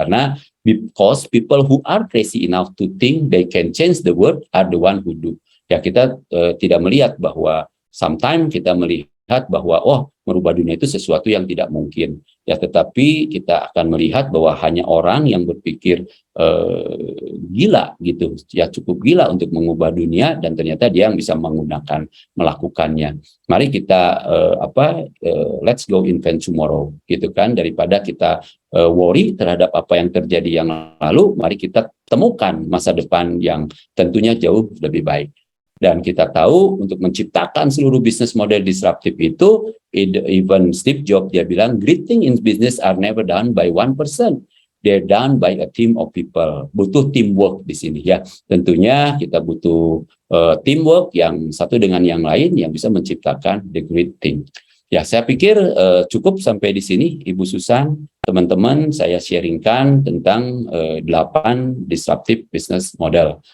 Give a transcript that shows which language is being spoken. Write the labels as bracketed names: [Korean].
[Indonesian] Karena [English] because people who are crazy enough to think they can change the world are the one who do. [Indonesian] Ya, kita tidak melihat bahwa sometimes kita melihat bahwa merubah dunia itu sesuatu yang tidak mungkin. Ya, tetapi kita akan melihat bahwa hanya orang yang berpikir gila gitu, ya cukup gila untuk mengubah dunia, dan ternyata dia yang bisa melakukannya. Mari kita [English] let's go invent tomorrow, [Indonesian] gitu kan, daripada kita worry terhadap apa yang terjadi yang lalu, mari kita temukan masa depan yang tentunya jauh lebih baik. Dan kita tahu untuk menciptakan seluruh bisnis model disruptif itu, even Steve Jobs dia bilang, [English] great things in business are never done by one person. They're done by a team of people. [Indonesian] Butuh teamwork di sini ya. Tentunya kita butuh teamwork yang satu dengan yang lain yang bisa menciptakan [English] the great thing. [Indonesian] Ya, saya pikir cukup sampai di sini, Ibu Susan, teman-teman, saya sharingkan tentang 8 [English] disruptive business model.